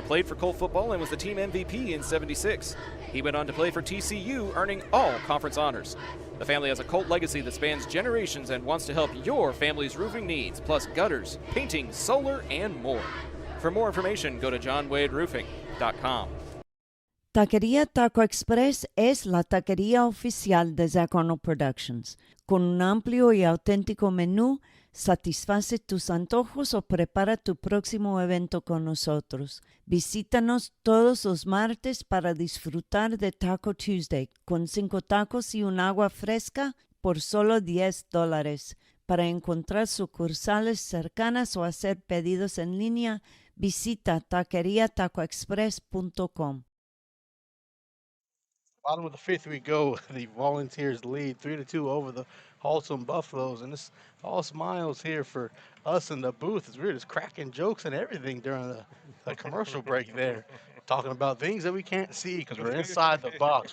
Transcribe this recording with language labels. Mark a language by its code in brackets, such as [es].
[en] played for Colt football and was the team MVP in '76. He went on to play for TCU, earning all conference honors. The family has a Colt legacy that spans generations and wants to help your family's roofing needs, plus gutters, painting, solar, and more. For more information, go to johnwaderoofing.com. [es] Taquería Taco Express es la taquería oficial de Zach Arnold Productions. Con un amplio y auténtico menú, satisface tus antojos o prepara tu próximo evento con nosotros. Visítanos todos los martes para disfrutar de Taco Tuesday con 5 tacos y un agua fresca por solo $10. Para encontrar sucursales cercanas o hacer pedidos en línea, visita taqueriatacoexpress.com. [en] Bottom of the 5th we go. The Volunteers lead 3-2 over the Haltom Buffaloes, and it's all smiles here for us in the booth as we're just cracking jokes and everything during the commercial break there, talking about things that we can't see because we're inside the box.